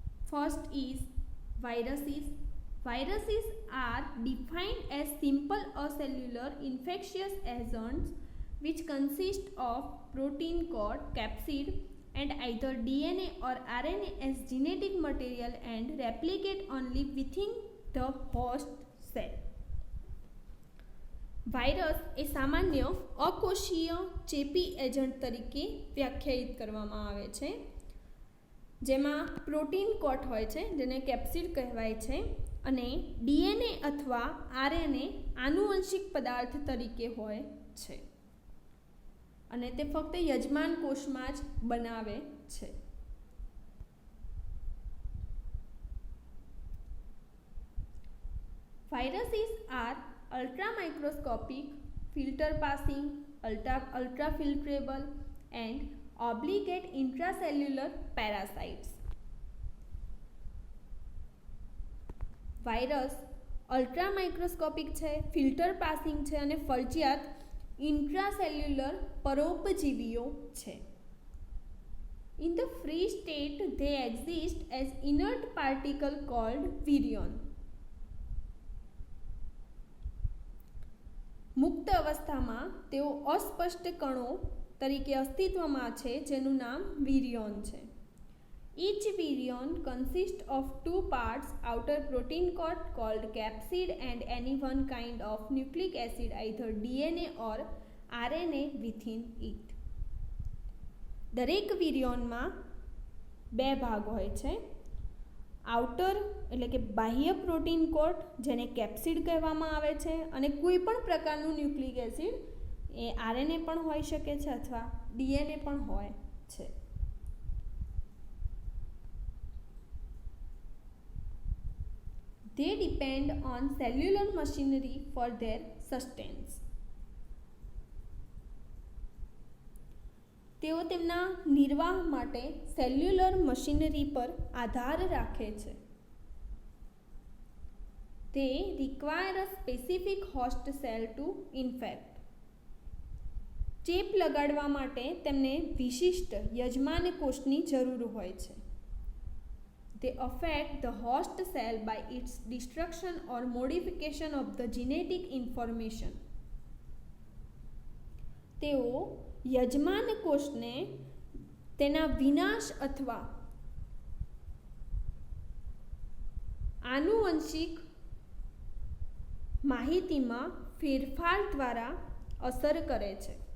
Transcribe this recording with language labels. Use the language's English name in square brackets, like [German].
[English] First is viruses. Viruses are defined as simple acellular infectious agents which consist of protein coat, capsid, and either DNA or RNA as genetic material and replicate only within the host cell. [Gujarati] Virus એ સામાન્ય અકોષીય ચેપી agent તરીકે વ્યાખ્યાયિત કરવામાં આવે છે, જેમાં protein કોટ હોય છે જેને કેપ્સિડ કહેવાય છે અને ડીએનએ અથવા આરએનએ આનુવંશિક પદાર્થ તરીકે હોય છે અને તે ફક્ત યજમાન કોષમાં જ બનાવે છે. [English] Viruses are ultramicroscopic, filter passing, ultrafiltrable and obligate intracellular parasites. [Gujarati] Virus અલ્ટ્રામાઇક્રોસ્કોપિક છે, ફિલ્ટર પાસિંગ છે અને ફરજિયાત ઇન્ટ્રાસેલ્યુલર પરોપજીવીઓ છે. [English] In the free state, they exist as inert particle called virion. [Gujarati] મુક્ત અવસ્થામાં તેઓ અસ્પષ્ટ કણો તરીકે અસ્તિત્વમાં છે જેનું નામ વિરિયોન છે. [English] Each virion consists of two parts, outer protein coat called capsid and any one kind of nucleic acid, either DNA or RNA within it. [Gujarati] દરેક વિરિયોનમાં બે ભાગ હોય છે. આઉટર એટલે કે બાહ્ય પ્રોટીન કોટ જેને કેપ્સિડ કહેવામાં આવે છે અને કોઈ પણ પ્રકારનું ન્યુક્લિક એસિડ એ આરએનએ પણ હોઈ શકે છે અથવા ડીએનએ પણ હોય છે. [English] They depend on cellular machinery for their sustenance. [Gujarati] તેઓ તેમના નિર્વાહ માટે સેલ્યુલર મશીનરી પર આધાર રાખે છે. [English] They require a specific host cell to infect. [Gujarati] ચેપ લગાડવા માટે તેમને વિશિષ્ટ યજમાન કોષની જરૂર હોય છે. [English] They affect the host cell by its destruction or modification of the genetic information. [Gujarati] તેઓ યજમાન કોષને તેના વિનાશ અથવા આનુવંશિક માહિતીમાં ફેરફાર દ્વારા અસર કરે છે.